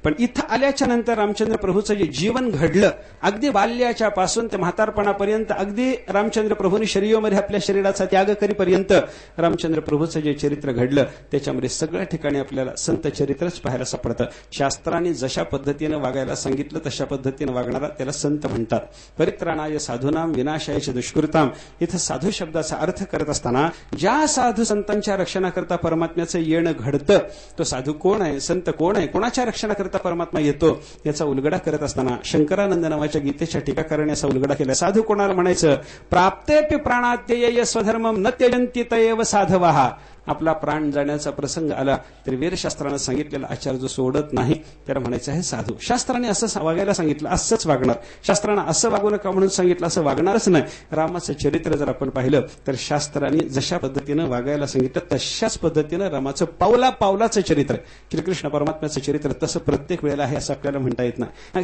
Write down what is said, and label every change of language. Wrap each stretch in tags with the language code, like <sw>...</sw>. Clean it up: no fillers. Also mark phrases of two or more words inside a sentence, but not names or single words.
<mr>पण इथं आल्याच्या नंतर रामचंद्र प्रभूचं जे जीवन घडलं, अगदी बाल्याच्या पासून ते म्हातारपणापर्यंत, अगदी रामचंद्र प्रभूंनी शरीरामध्ये आपल्या शरीराचा त्याग करीपर्यंत रामचंद्र प्रभूचं जे चरित्र घडलं त्याच्यामध्ये सगळ्या ठिकाणी आपल्याला संत चरित्रच पाहायला सापडतं. शास्त्रांनी जशा पद्धतीनं वागायला सांगितलं तशा पद्धतीनं वागणारा त्याला संत म्हणतात.</mr> <sa>परित्राणाय साधूनाम विनाशाय दुष्कृताम.</sa> <mr>इथं साधू शब्दाचा अर्थ करत असताना ज्या साधू संतांच्या रक्षणाकरता परमात्म्याचं येणं घडतं तो साधू कोण आहे, संत कोण आहे, कोणाच्या रक्षणाकरता परमात्मा येतो याचा उलगडा करत असताना शंकरानंद नावाच्या गीतेच्या टीकाकाराने असा उलगडा केला. साधू कोणाला म्हणायचं,</mr> <sa>प्राप्तेपि प्राणात्यय स्वधर्मम न त्यजन्ति तयेव साधवः.</sa> <mr>आपला प्राण जाण्याचा प्रसंग आला तरी वेदशास्त्रानं सांगितलेला आचार जो सोडत नाही त्याला म्हणायचं आहे साधू. शास्त्राने असं वागायला सांगितलं असंच वागणार, शास्त्रानं असं वागू नका म्हणून सांगितलं असं वागणारच नाही. रामाचं चरित्र जर आपण पाहिलं तर शास्त्रांनी जशा पद्धतीनं वागायला सांगितलं तशाच पद्धतीनं रामाचं पावला पावलाचं चरित्र, श्रीकृष्ण परमात्म्याचं चरित्र तसं प्रत्येक वेळेला आहे असं आपल्याला म्हणता येत नाही.</mr>